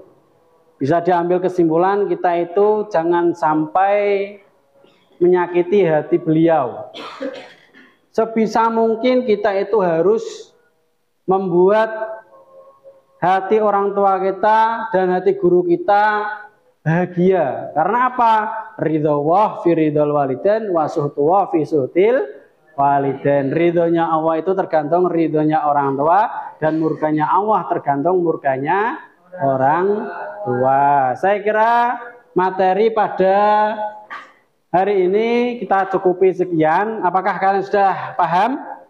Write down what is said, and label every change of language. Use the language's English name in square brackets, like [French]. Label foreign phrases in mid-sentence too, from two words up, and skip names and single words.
[Indonesian] Bisa diambil kesimpulan kita itu jangan sampai menyakiti hati beliau. Sebisa mungkin kita itu harus membuat hati orang tua kita dan hati guru kita bahagia. Karena apa? [Arabic] رضا في رضا الوالدين وسخطه في سخط الوالدين. [Indonesian] Ridhonya Allah itu tergantung ridhonya orang tua, dan murkanya Allah tergantung murkanya orang tua. Saya kira materi pada hari ini kita cukupi sekian. Apakah kalian sudah paham?